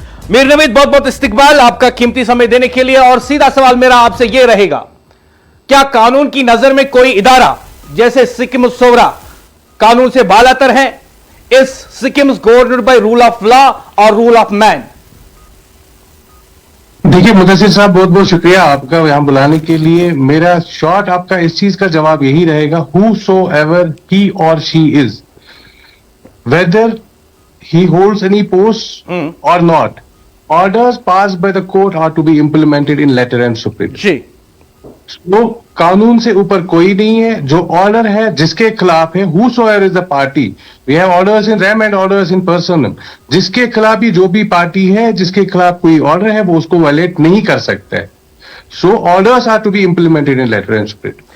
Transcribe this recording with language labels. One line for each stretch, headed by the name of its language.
Hindi: मीर नवीद, बहुत बहुत इस्तकबाल आपका कीमती समय देने के लिए। और सीधा सवाल मेरा आपसे यह रहेगा, क्या कानून की नजर में कोई इदारा जैसे सिक्किम सोवरा कानून से बालातर है?
English: इस Sikkim governed by rule of law और rule of man?
Hindi: देखिए मुदस्सिर साहब, बहुत बहुत शुक्रिया आपका यहां बुलाने के लिए। मेरा शॉर्ट आपका इस चीज का जवाब यही रहेगा,
English: Whosoever he और she is, whether he holds any post or not, orders passed by the court are to be implemented in letter and spirit.
Hindi: जी, तो कानून से ऊपर कोई नहीं है। जो ऑर्डर है जिसके खिलाफ है,
English: whosoever is the party, we have orders in rem and orders in personam,
Hindi: जिसके खिलाफ भी जो भी पार्टी है, जिसके खिलाफ कोई ऑर्डर है, वो उसको वायलेट नहीं कर सकता है।
English: So orders are to be implemented in letter and spirit.